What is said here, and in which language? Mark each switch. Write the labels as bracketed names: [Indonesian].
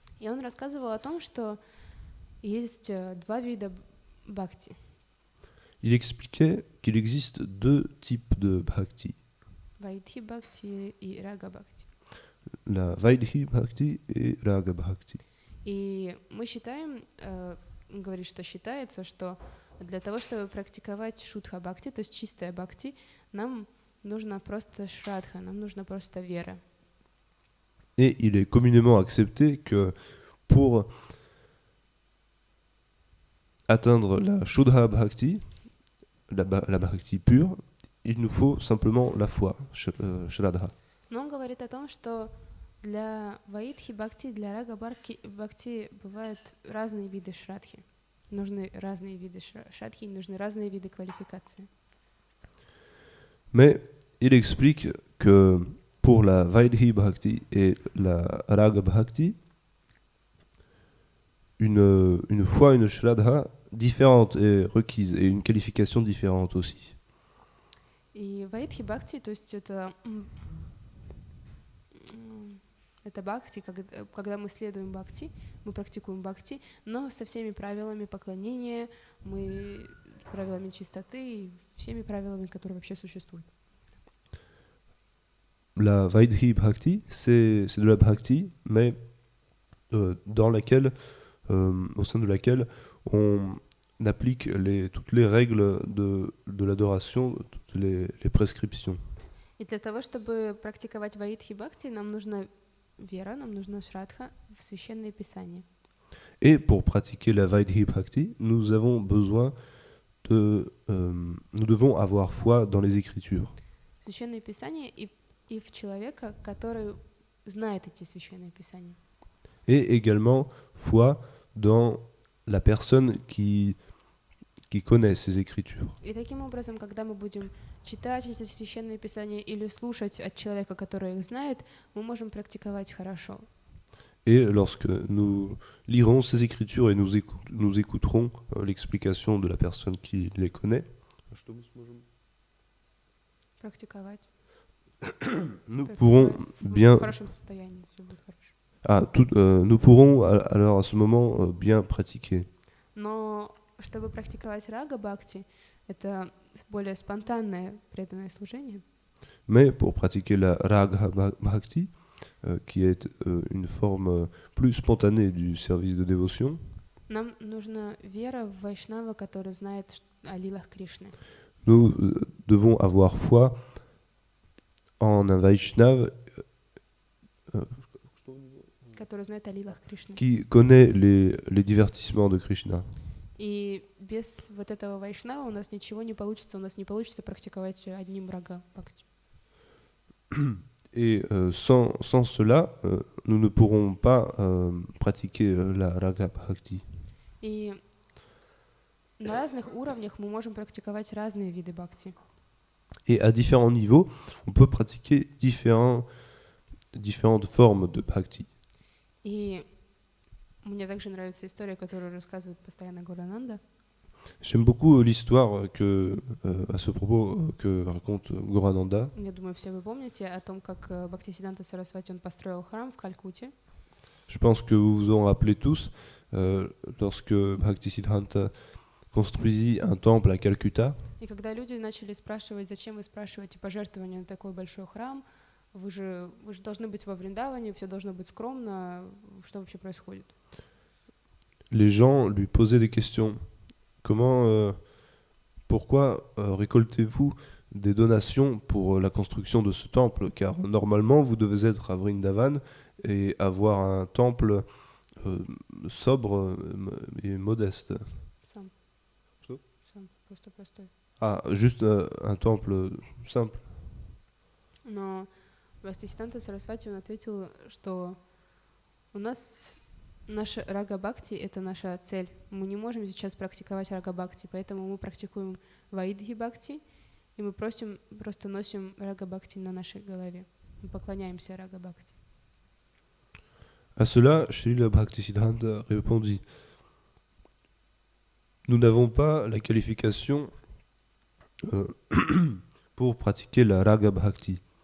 [Russian] И он рассказывал о том, что есть два вида бхакти. [French] Il expliquait qu'il existe deux types de bhakti. [Russian] Vaidhi Bhakti и Raga Bhakti. [French] La Vaidhi Bhakti et Raga Bhakti. [Russian] И мы считаем, он говорит, что считается, что для того, чтобы практиковать Шудха Бхакти, то есть чистая Бхакти, нам нужно просто шрадха, нам нужна просто вера. [French] Et il est communément accepté que pour atteindre la Shuddha Bhakti, la Bhakti pure, il nous faut simplement la foi, Shraddha. [Russian] Но он говорит о том, что для Ваидхи Бхакти, для Рага Бхакти бывают разные виды шрадхи. Нужны разные виды шрадхи, нужны разные виды квалификации. [French] Mais il explique que pour la Vaidhi Bhakti et la Raga Bhakti, une foi, une Shraddha différente est requise et une qualification différente aussi. [Russian] И Ваидхи Бхакти, то есть это бхакти, когда мы следуем бхакти, мы практикуем бхакти, но со всеми правилами поклонения, правилами чистоты и всеми правилами, которые вообще существуют. [French] La Vaidhi Bhakti, c'est de la Bhakti, mais dans laquelle, au sein de laquelle on applique toutes les règles de l'adoration, toutes les prescriptions. [Russian] И для того, чтобы практиковать Ваидхи Бхакти, нам нужна вера, нам нужна шрадха в Священное Писание. [French] Et pour pratiquer la Vaidhi Bhakti, nous avons besoin nous devons avoir foi dans les Écritures. [Russian] Священное Писание и в человека, который знает эти Священные Писания. [French] Et également foi dans la personne qui qui connaît ces écritures. [Russian] И таким образом, когда мы будем читать эти священные писания или слушать от человека, который их знает, мы можем практиковать хорошо. [French] Et lorsque nous lirons ces écritures et nous écouterons l'explication de la personne qui les connaît, [Russian] Практиковать. [French] nous pourrons bien, [Russian] В хорошем состоянии, все будет хорошо. [French] nous pourrons alors à ce moment bien pratiquer. [Russian] Но чтобы практиковать рага бхакти, это более спонтанное преданное служение. [French] Mais pour pratiquer la Raga Bhakti, qui est une forme plus spontanée du service de dévotion, [Russian] Нам нужна вера в Вайшнава, который знает о лилах Кришны. [French] nous devons avoir foi en un Vaishnav [Russian] Который знает о лилах Кришны. [French] qui connaît les divertissements de Krishna. [Russian] И без вот этого Вайшнава у нас ничего не получится, у нас не получится практиковать одним рага бхакти. [French] Et sans cela, nous ne pourrons pas pratiquer la Raga Bhakti. [Russian] И на разных уровнях мы можем практиковать разные виды бхакти. [French] Et à différents niveaux, on peut pratiquer différentes formes de Bhakti. [Russian] И мне также нравится история, которую рассказывает постоянно Гурананда. [French] J'aime beaucoup l'histoire à ce propos que raconte Gorananda. [Russian] Я думаю, все вы помните о том, как Бхактисиданта Сарасвати он построил храм в Калькутте. [French] Je pense que vous vous en rappelez tous, lorsque Bhaktisiddhanta construisit un temple à Calcutta. [Russian] И когда люди начали спрашивать, зачем вы спрашиваете пожертвования на такой большой храм, вы же должны быть во Вриндаване, все должно быть скромно, что вообще происходит? [French] Les gens lui posaient des questions. Pourquoi récoltez-vous des donations pour la construction de ce temple? Car normalement, vous devez être à Vrindavan et avoir un temple sobre et modeste. [Russian] Сам. Просто простой. [French] Ah, juste un temple simple. [Russian] Но Бхактисиданта Сарасвати он ответил, что у нас наша рага-бхакти — это наша цель. Мы не можем сейчас практиковать рага-бхакти, поэтому мы практикуем ваидхи-бхакти, и мы просто носим рага-бхакти на нашей голове. Мы поклоняемся рага-бхакти. [French] À cela, Srila Bhaktisiddhanta répondit: nous n'avons pas la qualification pour pratiquer la Raga Bhakti.